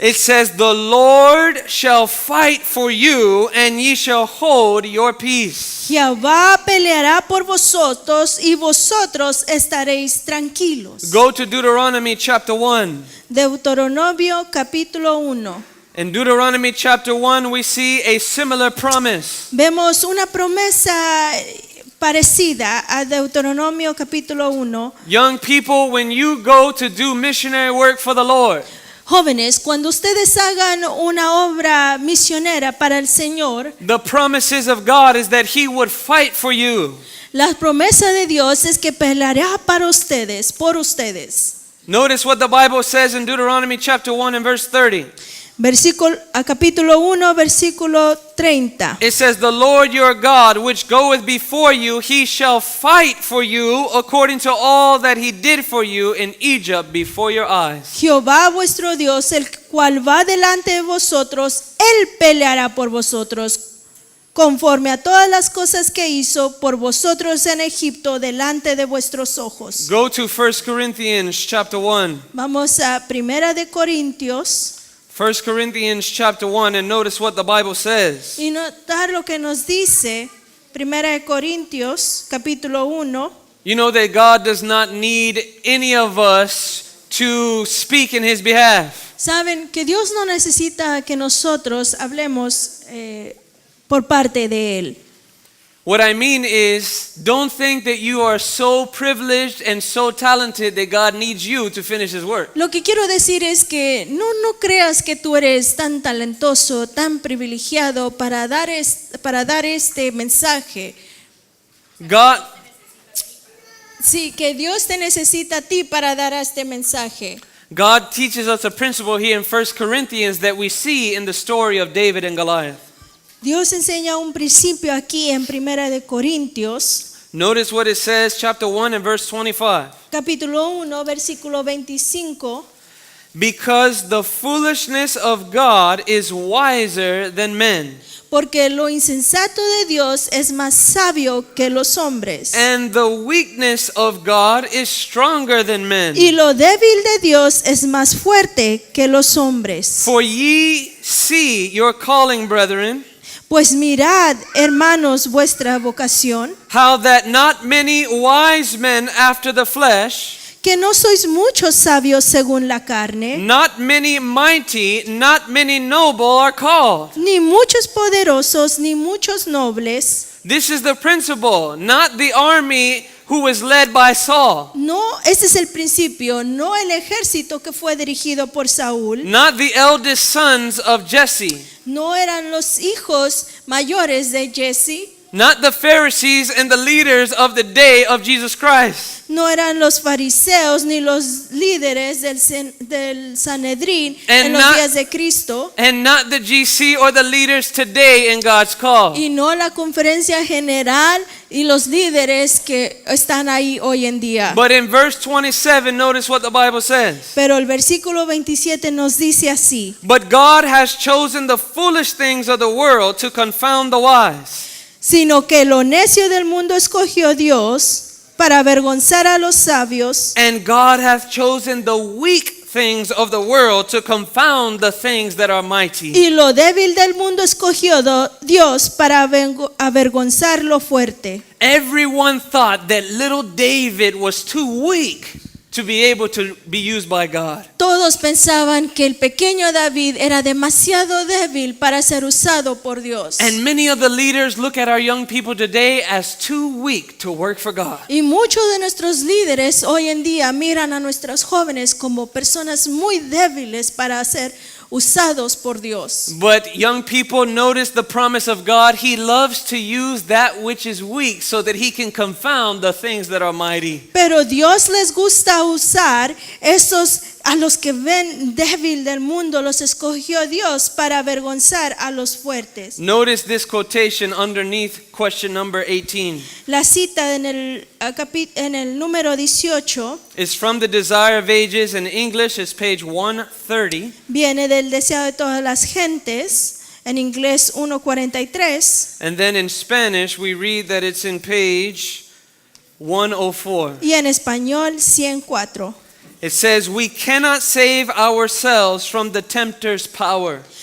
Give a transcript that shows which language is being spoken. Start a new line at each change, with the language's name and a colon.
English: It says, The Lord shall fight for you, and ye shall hold your peace.
Spanish: Jehová peleará por vosotros y vosotros estaréis tranquilos.
English: Go to Deuteronomy chapter 1.
Spanish: Deuteronomio capítulo 1.
English: In Deuteronomy chapter 1, we see a similar promise.
Spanish: Vemos una promesa parecida a Deuteronomio capítulo 1.
English: Young people, when you go to do missionary work for the Lord,
Spanish: Jóvenes, cuando ustedes hagan una obra misionera para el Señor,
English: the promises of God is that He would fight for you.
Spanish: la promesa de Dios es que peleará para ustedes, por ustedes.
English: Notice what the Bible says in Deuteronomy chapter 1 and verse 30.
Spanish: Capítulo 1, versículo 30.
English: It says, the Lord your God, which goeth before you, He shall fight for you according to all that He did for you in Egypt before your eyes.
Spanish: Jehová vuestro Dios, el cual va delante de vosotros, Él peleará por vosotros, conforme a todas las cosas que hizo por vosotros en Egipto delante de vuestros ojos.
English: Go to 1 Corinthians chapter 1.
Spanish: Vamos a Primera de Corintios
English: 1 Corinthians chapter 1 and notice what the Bible says.
Spanish: y notar lo que nos dice Primera de Corintios capítulo 1.
English: You know that God does not need any of us to speak in His behalf.
Spanish: Saben que Dios no necesita que nosotros hablemos por parte de Él.
English: What I mean is, don't think that you are so privileged and so talented that God needs you to finish His work.
Spanish: Lo que quiero decir es que no creas que tú eres tan talentoso, tan privilegiado para dar este mensaje.
English: God,
Spanish: Sí, que Dios te necesita a ti para dar este mensaje.
English: God teaches us a principle here in 1 Corinthians that we see in the story of David and Goliath.
Spanish: Dios enseña un principio aquí en Primera de Corintios,
English: Notice what it says, chapter 1 and verse 25.
Spanish: capítulo 1, versículo 25.
English: Because the foolishness of God is wiser than men,
Spanish: Porque lo insensato de Dios es más sabio que los hombres.
English: and the weakness of God is stronger than men.
Spanish: Y lo débil de Dios es más fuerte que los hombres.
English: For ye see your calling, brethren,
Spanish: Pues mirad, hermanos, vuestra vocación,
English: how that not many wise men after the flesh,
Spanish: que no sois muchos sabios según la carne,
English: not many mighty, not many noble are called.
Spanish: ni muchos poderosos, ni muchos nobles.
English: This is the principle, not the army who was led by Saul,
Spanish: No, ese es el principio, no el ejército que fue dirigido por Saúl,
English: not the eldest sons of Jesse,
Spanish: no eran los hijos mayores de Jesse,
English: not the Pharisees and the leaders of the day of Jesus Christ.
Spanish: no eran los fariseos ni los líderes del Sanedrín en los días de Cristo,
English: And not the GC or the leaders today in God's call.
Spanish: y no la conferencia general y los líderes que están ahí hoy en día.
English: But in verse 27, notice what the Bible says.
Spanish: Pero el versículo 27 nos dice así:
English: But God has chosen the foolish things of the world to confound the wise.
Spanish: sino que lo necio del mundo escogió Dios para avergonzar a los sabios,
English: And God hath chosen the weak things of the world to confound the things that are mighty.
Spanish: y lo débil del mundo escogió Dios para avergonzar lo fuerte.
English: Everyone thought that little David was too weak to be able to be used by God.
Spanish: Todos pensaban que el pequeño David era demasiado débil para ser usado por Dios.
English: And many of the leaders look at our young people today as too weak to work for God.
Spanish: Y muchos de nuestros líderes hoy en día miran a nuestros jóvenes como personas muy débiles para ser usados por Dios.
English: But young people, notice the promise of God. He loves to use that which is weak so that He can confound the things that are mighty.
Spanish: Pero Dios les gusta usar esos a los que ven débil del mundo, los escogió Dios para avergonzar a los fuertes.
English: Notice this quotation underneath question number 18.
Spanish: La cita en el número 18
English: It's from the Desire of Ages. In English, it's page 130.
Spanish: viene del deseo de todas las gentes, en inglés 1:43,
English: And then in Spanish, we read that it's in page 104.
Spanish: y en español 104.
English: It says, we cannot save ourselves from the tempter's power.